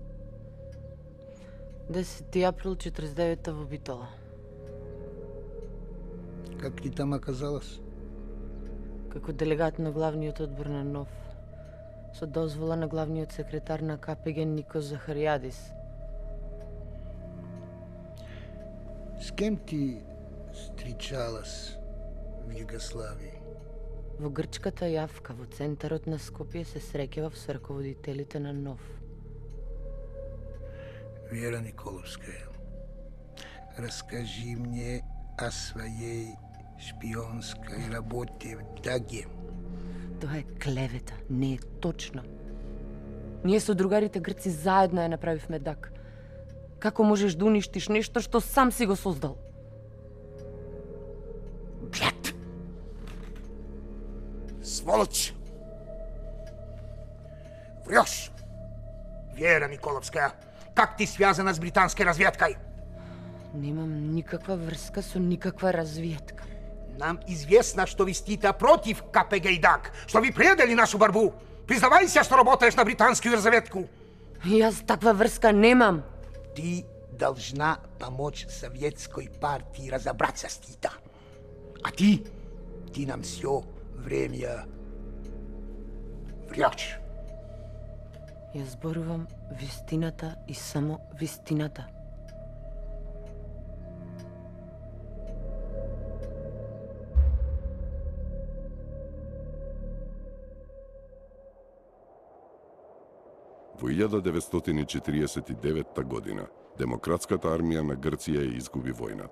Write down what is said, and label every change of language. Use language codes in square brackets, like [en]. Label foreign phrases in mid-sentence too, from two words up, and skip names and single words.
[mk] 10 април 49-та во Битола. [ru] Как ты там оказалась? [mk] Како делегат на главниот одбор на НОВ, со дозвола на главниот секретар на КПГ Нико Захариадис. [ru] С кем ты встречалась в Югославии? [mk] Во грчката јавка во центарот на Скопје се среќава с раководителите на НОВ. [ru] Вера Николовская, расскажи мне о своей шпионской работе в Даге. [mk] Тоа е клевета, не е точно. Ние со другарите грци заедно ја направивме ДАГ. Како можеш да уништиш нешто што сам си го создал? [ru] Блядь! Сволочь! Врешь! Вера Николовская, как ты связана с британской разведкой? [mk] Немам никаква врска со никаква разведка. [ru] Нам известно, что вы стоите против КПГ и ДАГ, что вы предали нашу борьбу. Признавайся, что работаешь на британскую разведку. [mk] Јас таква врска немам. [ru] Ты должна помочь советской партии разобраться с Тита. А ты нам все время врешь. [mk] Јас зборувам вистината и само вистината. Во 1949 година Демократската армија на Грција ја изгуби војната.